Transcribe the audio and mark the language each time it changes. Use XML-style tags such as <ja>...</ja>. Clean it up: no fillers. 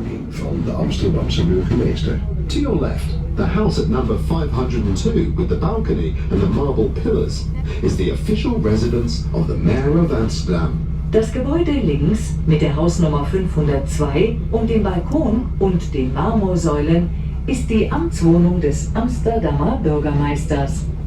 <nl>Van de Amsterdamse burgemeester.</nl> <en>To your left, the house at number 502 with the balcony and the marble pillars is the official residence of the Mayor of Amsterdam.</en> <de>Das Gebäude links mit der Hausnummer 502 und dem Balkon und den Marmorsäulen ist die Amtswohnung des Amsterdamer Bürgermeisters.</de>